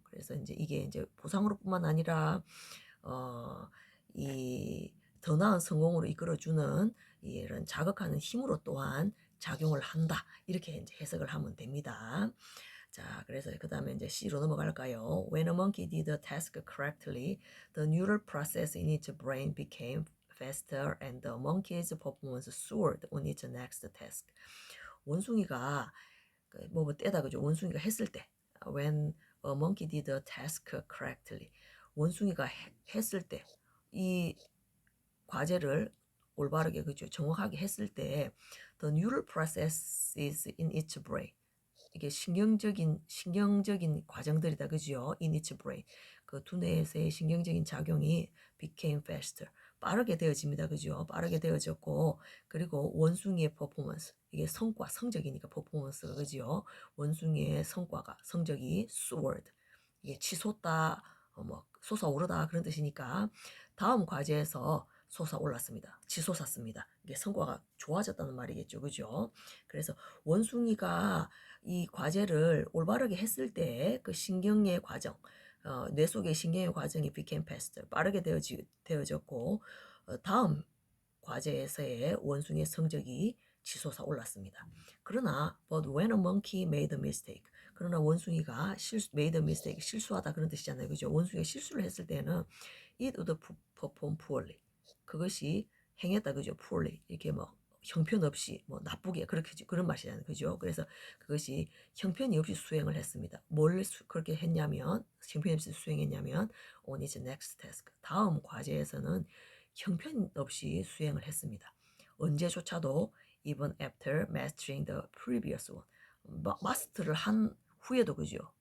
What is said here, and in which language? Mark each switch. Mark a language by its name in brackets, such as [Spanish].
[Korean] 그래서 이게 이제 보상으로뿐만 아니라 이 더 나은 성공으로 이끌어주는 이런 자극하는 힘으로 또한 작용을 한다. 이렇게 이제 해석을 하면 됩니다. 자, 그래서 그 다음에 이제 C로 넘어갈까요? [English] When a monkey did the task correctly, the neural process in its brain became faster and the monkey's performance soared on its next task. [Korean] 원숭이가 뭐 때다 그죠? 원숭이가 했을 때 [English] when a monkey did the task correctly. [Korean] 원숭이가 했을 때 이 과제를 올바르게 그죠? 정확하게 했을 때 [English] the neural processes in its brain. [Korean] 이게 신경적인 과정들이다 그죠? [English] in its brain. [Korean] 그 두뇌에서의 신경적인 작용이 [English] became faster. [Korean] 빠르게 되어집니다. 그죠? 빠르게 되어졌고 그리고 원숭이의 퍼포먼스. 이게 성적이니까 퍼포먼스가 그죠? 원숭이의 성적이 soared. 이게 치솟다, 뭐 솟아오르다 그런 뜻이니까 다음 과제에서 솟아올랐습니다. 치솟았습니다. 이게 성과가 좋아졌다는 말이겠죠. 그죠? 그래서 원숭이가 이 과제를 올바르게 했을 때 그 신경의 과정, 뇌 속의 신경의 과정이 [English] became faster, [Korean] 빠르게 되어졌고 다음 과제에서의 원숭이의 성적이 치솟아 올랐습니다. 그러나 [English] but when a monkey made a mistake, [Korean] 그러나 원숭이가 [English] made a mistake, [Korean] 실수하다 그런 뜻이잖아요. 그죠? 원숭이가 실수를 했을 때는 [English] it would perform poorly. [Korean] 그것이 행했다 그죠? poorly. 이렇게 뭐 형편없이 뭐 나쁘게 그렇게 그런 맛이잖아요. 그죠? 그래서 그것이 형편이 없이 수행을 했습니다. 그렇게 했냐면 형편이 없이 수행했냐면 [English] on its next task. [Korean] 다음 과제에서는 형편없이 수행을 했습니다. 언제조차도 [English] even after mastering the previous one. [Korean] 마스터를 한 후에도 그죠?